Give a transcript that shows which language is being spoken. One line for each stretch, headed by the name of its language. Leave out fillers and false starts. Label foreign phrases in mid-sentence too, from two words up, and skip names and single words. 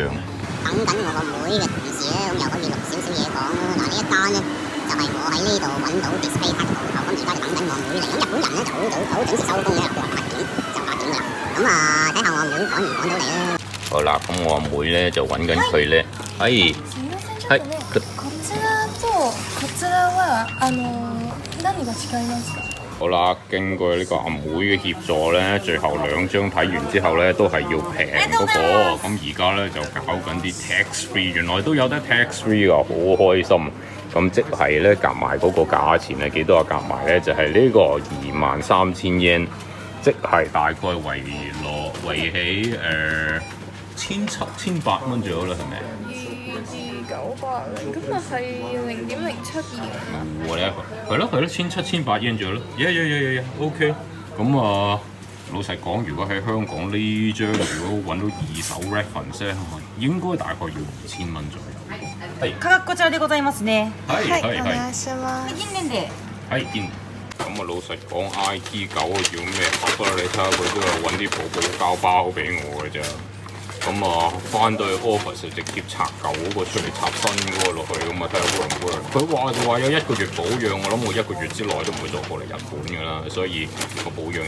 Cantonese: 等緊我個妹嘅同事咧，咁又可以錄少少嘢講啦。嗱，呢一單咧就係我喺呢度揾到 display 卡嘅鋪頭，咁而家就等緊我妹嚟。咁日本人咧就好準時收工嘅，過8點就8點㗎啦。咁睇下我阿妹趕唔趕到嚟啦。好啦，咁我阿妹咧就揾緊佢咧。係。
Japanese: こちらとこちらは何が違いますか？
Cantonese: 好啦，經過呢個阿妹嘅協助咧，最後2張睇完之後咧，都係要平嗰個。咁而家咧就搞緊啲
English: tax free，
Cantonese: 原來都有得
English: tax free
Cantonese: 㗎，好開心。咁即係咧夾埋嗰個價錢係幾多啊？夾埋咧就係呢個23,000 yen， 即係大概圍起1,700蚊左右啦，係咪？2,900咁咪係0.072。係咯，1,700 yen 左右咯。OK。咁老實講，如果喺香港呢張，如果揾到二手 reference 咧，應該大概要2000蚊左右。係。
Japanese: 価格こちらでございますね。
Cantonese: 係。
Japanese: お願いします。近年で。
Cantonese: 係見。咁老實講 ，IT 9要咩盒啊？你睇下佢都有揾啲寶膠包俾我嘅啫。咁翻到去 office 就直接拆舊嗰個出嚟，插新嗰個落去，咁睇下 work 唔 work。佢就話有1個月保養，我諗我1個月之內都唔會再過嚟日本㗎啦，所以個保養又嘥氣。